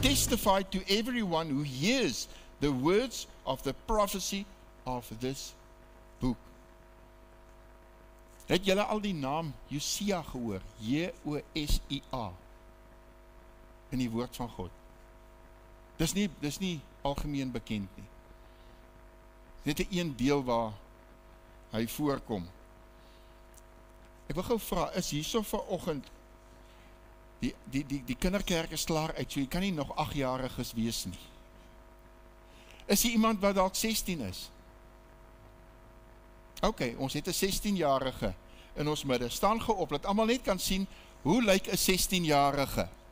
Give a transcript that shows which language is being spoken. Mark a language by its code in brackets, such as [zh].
[en] testify to everyone who hears the words of the prophecy of this book. [af] Het julle al die naam Josia gehoor? J-O-S-I-A in die woord van God. Dis nie algemeen bekend nie. Dit is een deel waar hy voorkom. Ek wil gou vra, is hierso vanoggend die kinderkerk is klaar uit, so jy kan nie nog 8-jariges wees nie. Is hier iemand wat dalk 16 is? Ok, ons het 'n 16-jarige in ons midde. Staan geop, dat almal net kan sien, hoe lyk 'n 16-jarige?